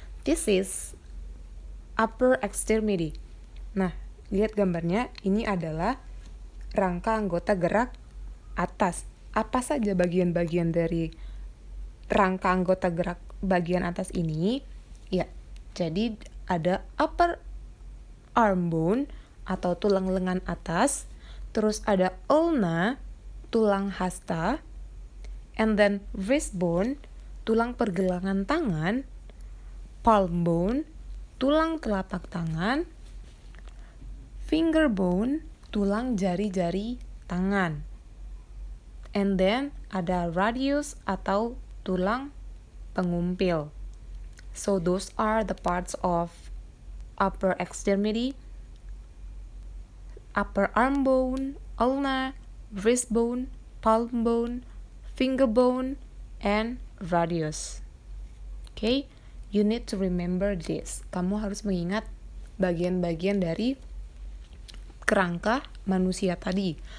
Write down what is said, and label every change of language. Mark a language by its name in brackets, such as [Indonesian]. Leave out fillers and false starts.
[English] This is upper extremity. [Indonesian] Nah, lihat gambarnya. Ini adalah rangka anggota gerak atas. Apa saja bagian-bagian dari rangka anggota gerak bagian atas ini? Ya, jadi ada upper arm bone atau tulang lengan atas, terus ada ulna, tulang hasta, and then wrist bone, tulang pergelangan tangan, palm bone, tulang telapak tangan, finger bone, tulang jari-jari tangan, and then ada radius atau tulang pengumpil. [English] So those are the parts of upper extremity: upper arm bone, ulna, wrist bone, palm bone, finger bone, and radius. Okay, you need to remember this. [Indonesian] Kamu harus mengingat bagian-bagian dari kerangka manusia tadi.